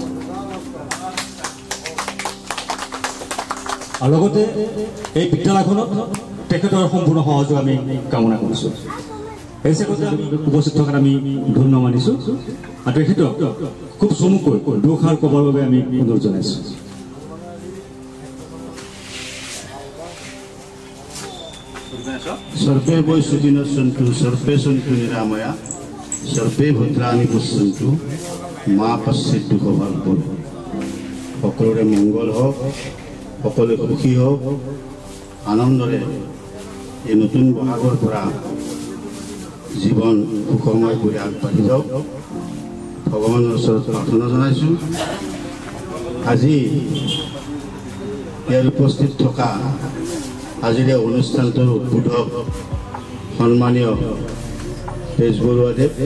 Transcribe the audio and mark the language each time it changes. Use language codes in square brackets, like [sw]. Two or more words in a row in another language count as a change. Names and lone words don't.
[as] আৰু লগতে এই বিদ্যালয়খনত তেখেতৰ সম্পূৰ্ণ সহযোগ আমি কামনা কৰিছোঁ এই চেগতে আমি উপস্থিত থকাত আমি ধন্য মানিছোঁ আৰু তেখেতক খুব চমুকৈ দুষাৰ ক'বৰ বাবে আমি অনুৰোধ জনাইছোঁ [sa] सर्वे वै सुखिनः सन्तु सर्वे सन्तु निरामया सर्वे भद्राणि पश्यन्तु मा पश्येत् दुःखभाग्भोः [as] সকলোৰে মংগল হওক সকলোৱে সুখী হওক আনন্দৰে এই নতুন বহাগৰ পৰা জীৱন সুখময় কৰি আগবাঢ়ি যাওক ভগৱানৰ ওচৰত প্ৰাৰ্থনা জনাইছোঁ আজি ইয়াত উপস্থিত থকা আজিৰ এই অনুষ্ঠানটোৰ উদ্বোধক সন্মানীয় তেজ বৰুৱাদেৱ